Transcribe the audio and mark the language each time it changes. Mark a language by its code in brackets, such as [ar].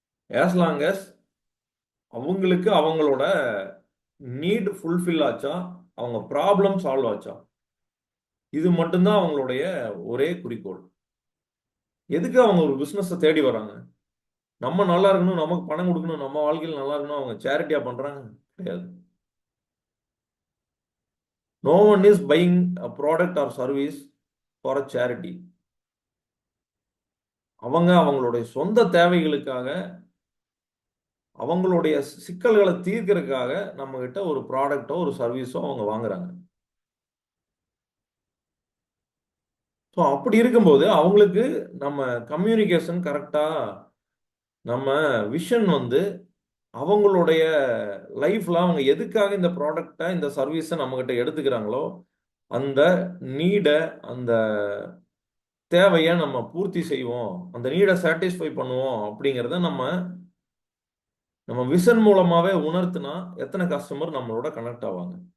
[en] as long as [ta] அவங்களுக்கு அவங்களோட NEET fulfil ஆச்சா, அவங்க ப்ராப்ளம் சால்வ் ஆச்சா, இது மட்டும்தான் அவங்களுடைய ஒரே குறிக்கோள். எதுக்கு அவங்க ஒரு பிசினஸ் தேடி வராங்க? நம்ம நல்லா இருக்கணும், நமக்கு பணம் கொடுக்கணும், நம்ம வாழ்க்கையில் நல்லா இருக்கணும். அவங்க சேரிட்டியா பண்றாங்க? கிடையாது. [en] No one is buying a product or service for a charity. [ta] அவங்க அவங்களுடைய சொந்த தேவைகளுக்காக, அவங்களுடைய சிக்கல்களை தீர்க்கறதுக்காக நம்ம கிட்ட ஒரு ப்ராடக்டோ ஒரு சர்வீஸோ அவங்க வாங்குறாங்க. ஸோ அப்படி இருக்கும்போது அவங்களுக்கு நம்ம கம்யூனிகேஷன் கரெக்டா, நம்ம விஷன் வந்து அவங்களுடைய லைஃப்ல அவங்க எதுக்காக இந்த ப்ராடக்டை இந்த சர்வீஸை நம்ம கிட்ட எடுத்துக்கிறாங்களோ அந்த நீடை, அந்த தேவையை நம்ம பூர்த்தி செய்வோம், அந்த நீடை சாட்டிஸ்ஃபை பண்ணுவோம் அப்படிங்கிறத நம்ம நம்ம விஷன் மூலமாவே உணர்த்தினா எத்தனை கஸ்டமர் நம்மளோட கனெக்ட் ஆவாங்க?